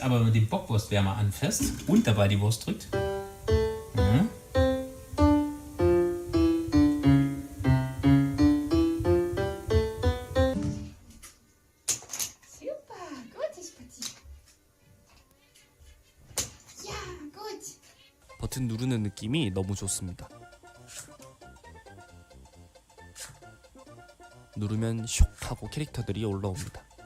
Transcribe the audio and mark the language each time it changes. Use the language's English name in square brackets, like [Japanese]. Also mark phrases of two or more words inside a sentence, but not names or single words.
[German] Aber wenn man den Bockwurstwärmer anfasst und dabei die Wurst drückt. Mhm. Super, gutes Petit. Ja, gut. [Korean] 버튼 누르는 느낌이 너무 좋습니다. 누르면 슉 하고 캐릭터들이 올라옵니다.